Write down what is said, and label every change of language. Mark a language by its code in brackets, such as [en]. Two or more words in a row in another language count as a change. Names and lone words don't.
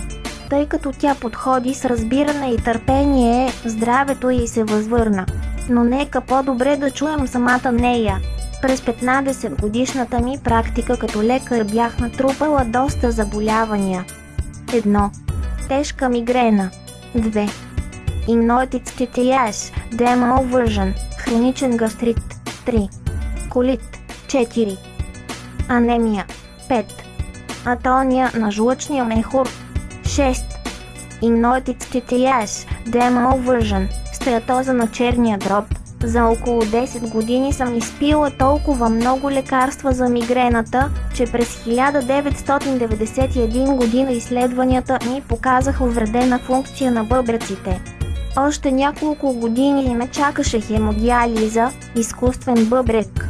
[bg] Тъй като тя подходи с разбиране и търпение, здравето й се възвърна. Но нека по-добре да чуем самата нея. През 15 годишната ми практика като лекар бях натрупала доста заболявания. 1. Тежка мигрена. 2. [en] Ignotic TTS, DMO version. [bg] Хроничен гастрит. 3. Колит. 4. Анемия. 5. Атония на жлъчния мехур. 6. [en] Ignotic TTS, DMO version. [bg] Стеатоза на черния дроб. За около 10 години съм изпила толкова много лекарства за мигрената, че през 1991 година изследванията ми показаха увредена функция на бъбреците. Още няколко години ме чакаше хемодиализа, изкуствен бъбрек.